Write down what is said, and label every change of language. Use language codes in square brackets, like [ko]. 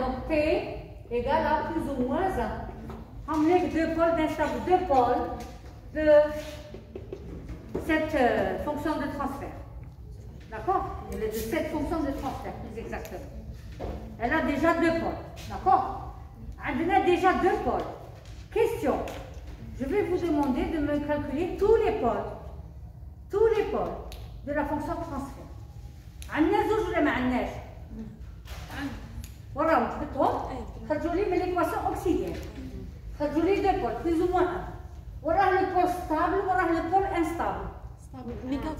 [fr] Donc P égale à plus ou moins 1. On met deux pôles d'instable, deux pôles de cette fonction de transfert. D'accord? De cette fonction de transfert, plus exactement. Elle a déjà deux pôles. D'accord? Elle a déjà deux pôles. Question. Je vais vous demander de me calculer tous les pôles de la fonction de transfert. [ar] عندنا زوج ولا ما عندناش؟ وراهم حطهم خرجوا لي من l'équation auxiliaire. خرجوا لي [fr] deux pôles, plus ou moins 1. [ar] وراه [fr] le pôle stable [ar] وراه [fr] le pôle instable. [ar] هو stable.